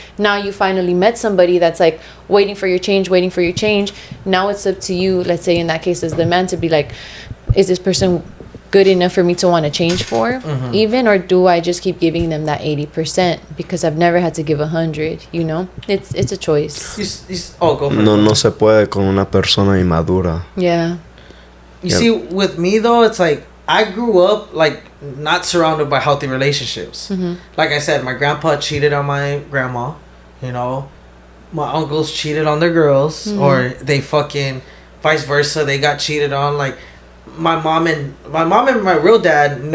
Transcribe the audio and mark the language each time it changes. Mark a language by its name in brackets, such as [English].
[English] Now you finally met somebody that's like waiting for your change. Now it's up to you, let's say in that case as the man, to be like, is this person good enough for me to want to change for, even, or do I just keep giving them that 80% because I've never had to give 100? You know, it's a choice. Go for it. [Spanish] No se puede con una persona inmadura. [English] Yeah. You see, with me though, it's like I grew up like not surrounded by healthy relationships. Like I said, my grandpa cheated on my grandma. You know, my uncles cheated on their girls, or they fucking vice versa. They got cheated on. Like my mom and my real dad.